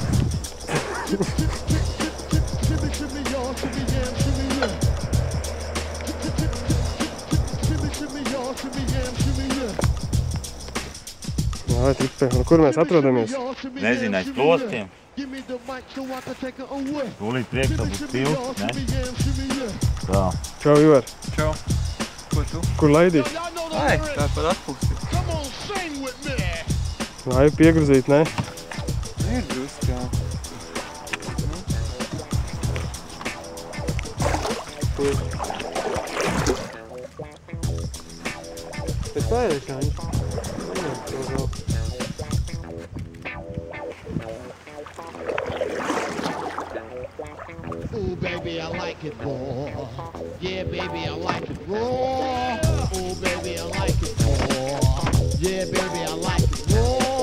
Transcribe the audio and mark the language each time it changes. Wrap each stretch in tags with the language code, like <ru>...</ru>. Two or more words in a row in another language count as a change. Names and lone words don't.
<en>Shimmy y'all, shimmy yam, shimmy yeah. Shimmy y'all, shimmy yam, shimmy yeah.</en> <lv>Vai, Trikpe, un kur mēs atrodamies? Nezinu, aiz plostiem. Tūlīt priekšā būs tilts, ne? Tā. Čau, Ivar. Čau. Ko tu? Kur laidīt? Ai, tā pat atpūsti. Lai piegruzīt, ne? Ir druski, jā. Bet pēdēšā viņš.</lv> <en>Ooh, baby, I like it raw. Yeah, baby, I like it raw. Ooh, baby, I like it raw. Yeah, baby, I like it raw.</en>